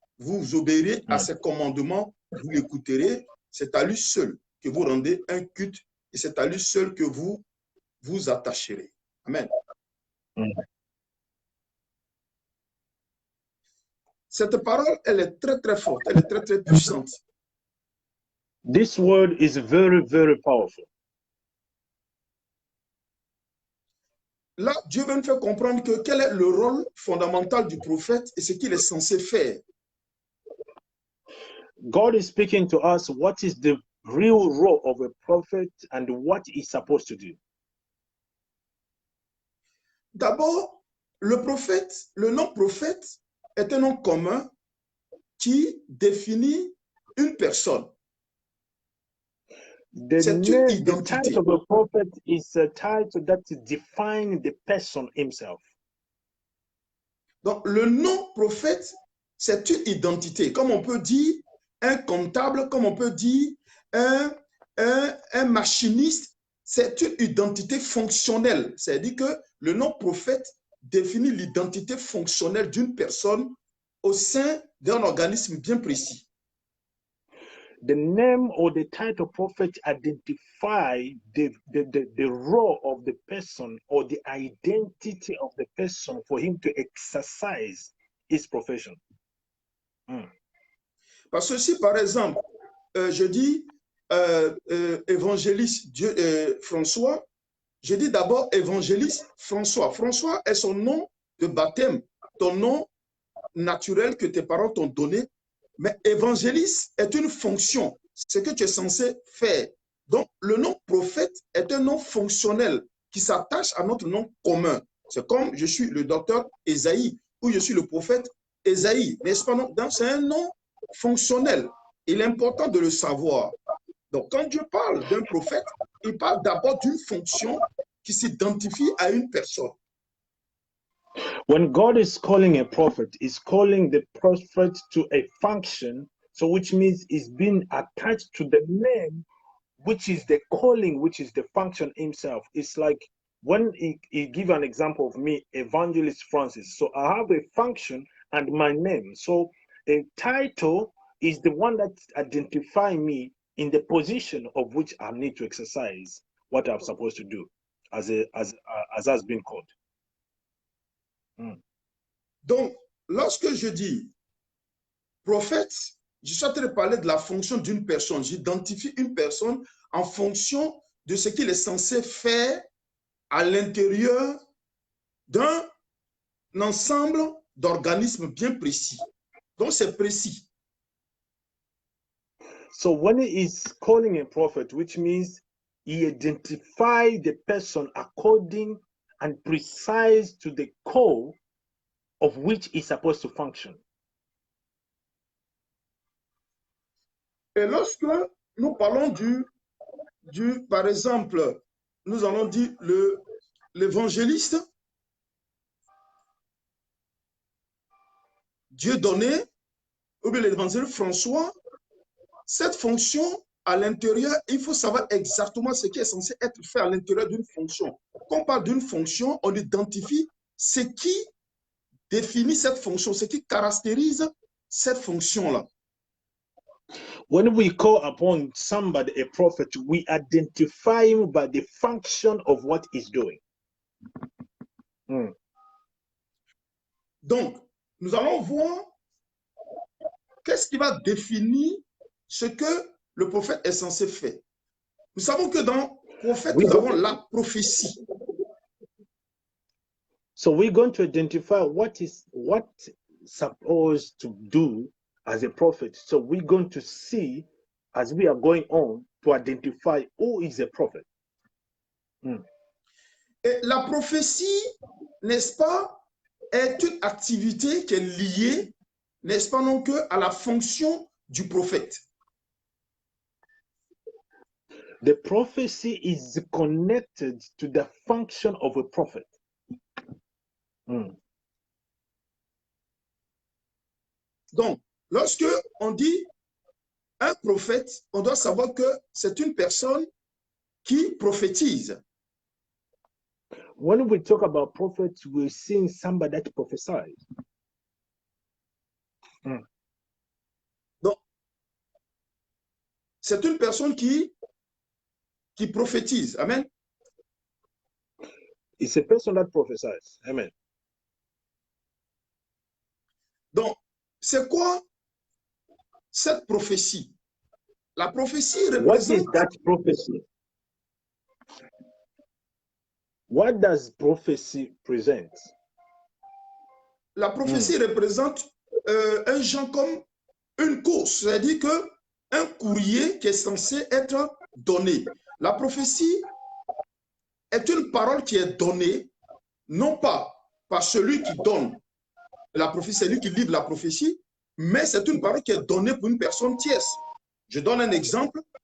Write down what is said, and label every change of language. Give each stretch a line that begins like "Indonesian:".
French: Vous obéirez à ses commandements, vous l'écouterez. C'est à lui seul que vous rendez un culte et c'est à lui seul que vous vous attacherez. Amen. Cette parole, elle est très, très forte. Elle est très, très puissante.
English: This word is very, very powerful.
French: Là, Dieu veut nous faire comprendre que quel est le rôle fondamental du prophète et ce qu'il est censé faire.
English: God is speaking to us what is the real role of a prophet and what he's supposed to do.
French: D'abord, le prophète, le nom prophète est un nom commun qui définit une personne.
English: The title of a prophet is a title that defines the person himself.
French: Donc, le nom prophète, c'est une identité. Comme on peut dire un comptable, comme on peut dire un machiniste, c'est une identité fonctionnelle. C'est-à-dire que le nom prophète définit l'identité fonctionnelle d'une personne au sein d'un organisme bien précis.
English: The name or the title prophet identify the role of the person or the identity of the person for him to exercise his profession.
French: Parce que si, par exemple, je dis évangéliste François, je dis d'abord évangéliste François. François est son nom de baptême, ton nom naturel que tes parents t'ont donné. Mais évangéliste est une fonction, ce que tu es censé faire. Donc, le nom prophète est un nom fonctionnel qui s'attache à notre nom commun. C'est comme je suis le docteur Esaïe ou je suis le prophète Esaïe, n'est-ce pas? Donc, c'est un nom fonctionnel. Il est important de le savoir. Donc, quand Dieu parle d'un prophète, il parle d'abord d'une fonction qui s'identifie à une personne.
English: When God is calling a prophet, he's calling the prophet to a function, so which means it's being attached to the name, which is the calling, which is the function himself. It's like when he give an example of me, Evangelist Francis. So I have a function and my name. So a title is the one that identify me in the position of which I need to exercise what I'm supposed to do as has been called.
French: Donc, lorsque je dis prophète, je suis en train de parler de la fonction d'une personne. J'identifie une personne en fonction de ce qu'il est censé faire à l'intérieur d'un ensemble d'organismes bien précis. Donc, c'est précis.
English: So when he is calling a prophet, which means he identifies the person according and precise to the call of which he's supposed to function.
French: Et lorsque nous parlons par exemple, nous allons dire l'évangéliste, Dieu donné, ou bien l'évangéliste François, cette fonction à l'intérieur, il faut savoir exactement ce qui est censé être fait à l'intérieur d'une fonction. Quand on parle d'une fonction, on identifie ce qui définit cette fonction, ce qui caractérise cette fonction-là.
English: When we call upon somebody a prophet, we identify him by the function of what he's doing.
French: Donc, nous allons voir qu'est-ce qui va définir ce que le prophète est censé faire? Nous savons que dans le prophète, nous avons la prophétie.
English: So we're going to identify what supposed to do as a prophet. So we're going to see as we are going on to identify who is a prophet.
French: Et la prophétie, n'est-ce pas, est une activité qui est liée, n'est-ce pas, non, que à la fonction du prophète.
English: The prophecy is connected to the function of a prophet.
French: Donc, lorsque on dit un prophète, on doit savoir que c'est une personne qui prophétise.
English: When we talk about prophets, we're seeing somebody that prophesies.
French: Donc, c'est une personne qui prophétise. Amen.
English: It's a person that prophesies. Amen.
French: Donc, c'est quoi cette prophétie? La prophétie représente...
English: What is that prophecy? What does prophecy present?
French: La prophétie représente un genre comme une course, c'est-à-dire qu'un courrier qui est censé être donné. La prophétie est une parole qui est donnée, non pas par celui qui donne la prophétie, c'est lui qui livre la prophétie, mais c'est une parole qui est donnée pour une personne tierce. Je donne un exemple.